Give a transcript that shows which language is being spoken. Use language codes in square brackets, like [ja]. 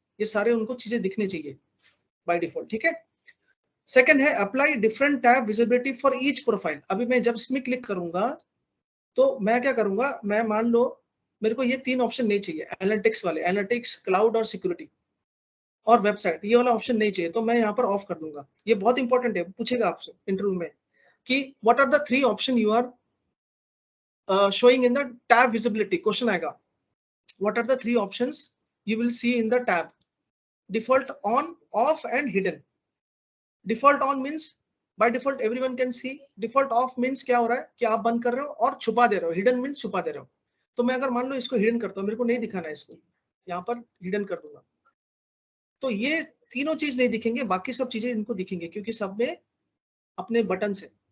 [hi] ये सारे उनको चीजें दिखनी चाहिए बाय डिफॉल्ट, ठीक है। सेकंड है [en] Apply different tab visibility for each profile. [hi] अभी मैं जब इसमें क्लिक करूंगा तो मैं क्या करूंगा, मैं मान लो मेरे को ये 3 ऑप्शन नहीं चाहिए, एनालिटिक्स वाले, एनालिटिक्स, क्लाउड और सिक्योरिटी और वेबसाइट, ये वाला ऑप्शन नहीं चाहिए, तो मैं यहाँ पर ऑफ कर दूंगा। ये बहुत इंपॉर्टेंट है, पूछेगा आपसे इंटरव्यू में कि [en] what are the 3 option you are showing in the tab visibility, [hi] question आएगा [en] what are the 3 options you will see in the tab, default, on, off and hidden. default on means by default everyone can see, default off means [hi] क्या हो रहा है कि आप बंद कर रहे हो और छुपा दे रहे हो, [en] hidden means [hi] छुपा दे रहे हो। तो मैं अगर मान लो इसको hidden करता हूँ, मेरे को नहीं दिखाना है इसको, यहाँ पर hidden कर दूंगा, तो ये तीनों चीज नहीं दिखेंगे, बाकी सब चीजें इनको दिखेंगे क्योंकि सब में अपने बटन है।